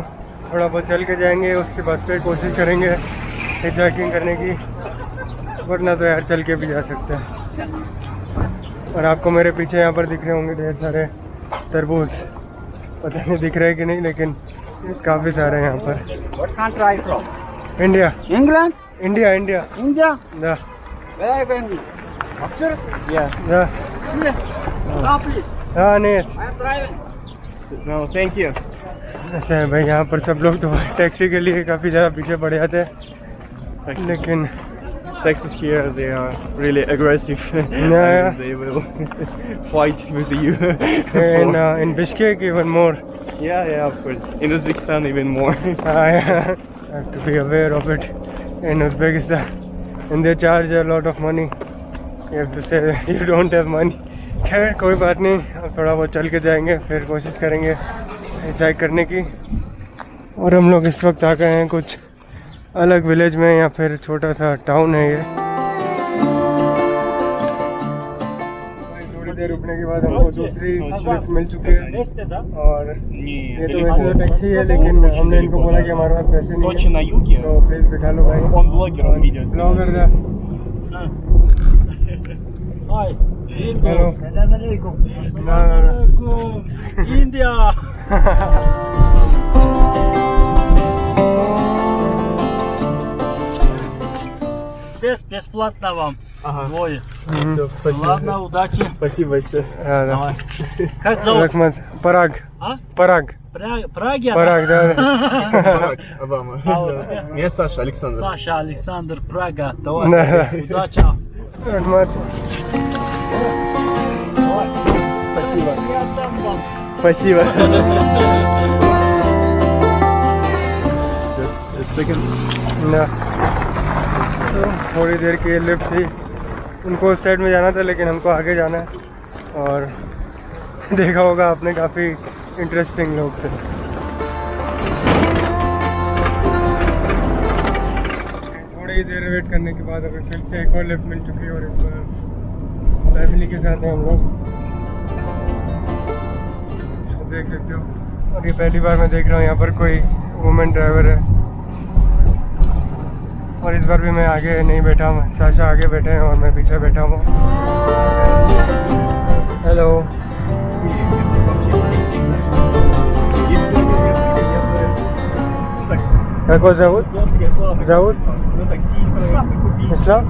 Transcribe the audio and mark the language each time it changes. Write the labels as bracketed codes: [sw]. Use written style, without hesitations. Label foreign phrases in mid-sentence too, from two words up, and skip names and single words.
[hi] थोड़ा बहुत चल के जाएंगे, उसके बाद फिर कोशिश करेंगे हिचहाइकिंग करने की, वरना तो यार चल के भी जा सकते हैं। और आपको मेरे पीछे यहाँ पर दिख रहे होंगे ढेर सारे तरबूज, पता नहीं दिख रहे कि नहीं, लेकिन काफ़ी सारे हैं यहाँ पर। [en] What country are you from? [hi] इंडिया। [en] England? [hi] इंडिया इंडिया। [en] India? [ru] दा [en] Where are you going? Oxford? Yeah. [ru] दा [en] Chile? No, please. [hi] हाँ नहीं [en] I am driving. No, thank you. [hi] ऐसा है भाई, यहाँ पर सब लोग तो टैक्सी के लिए काफ़ी ज़्यादा पीछे पड़ जाते हैं, लेकिन [en] Taxis here, they are really aggressive. Yeah. They will fight with you. in Bishkek even more. Yeah, of course. In Uzbekistan, even more. I have to be aware of it in Uzbekistan, and they charge a lot of money. You have to say you don't have money. [hi] खैर कोई बात नहीं, अब थोड़ा बहुत चल के जाएंगे, फिर कोशिश करेंगे एंजॉय करने की। और हम लोग इस वक्त आ गए हैं कुछ अलग विलेज में, या फिर छोटा सा टाउन है ये। थोड़ी देर रुकने के बाद हमको दूसरी लिफ्ट मिल चुकी है, और ये तो वैसे तो टैक्सी है, लेकिन हमने इनको बोला कि हमारे पास पैसे नहीं [ru] Сочи на юге. [hi] है, तो प्लीज़ बिठा लो भाई। [ru] Он блогер, он видео [hi] ब्लॉगर [ru] снимает. [hi] था। [en] Hi. [hi] हेलो। [ar] Assalamualaikum. [en] India. [ru] Бесплатно вам. Ага. Двое. Всё, спасибо. Ладно, удачи. Спасибо большое. Давай. Как зовут? [ky] रकमत पराग। [ru] А? पराग Праги? पराग да। Барак Обама. А вот Да. тебя? Меня Саша, Александр. Саша, Александр, Прага. Давай. Да. Удачи. [ky] रकमत [ru] Спасибо. Я отдам вам. Спасибо. [en] Just a second. [hi] ना। तो थोड़ी देर की लिफ्ट थी, उनको उस साइड में जाना था, लेकिन हमको आगे जाना है। और देखा होगा आपने, काफ़ी इंटरेस्टिंग लोग थे। थोड़ी ही देर वेट करने के बाद अभी फिर से एक और लिफ्ट मिल चुकी है, और इस बार फैमिली के साथ हैं हम लोग, तो देख सकते हो। और ये पहली बार मैं देख रहा हूँ यहाँ पर कोई वुमेन ड्राइवर है, और इस बार भी मैं आगे नहीं बैठा हूँ, साशा आगे बैठे हैं और मैं पीछे बैठा हूँ। [ru] हेलो। Как зовут? Зовут? Ислам?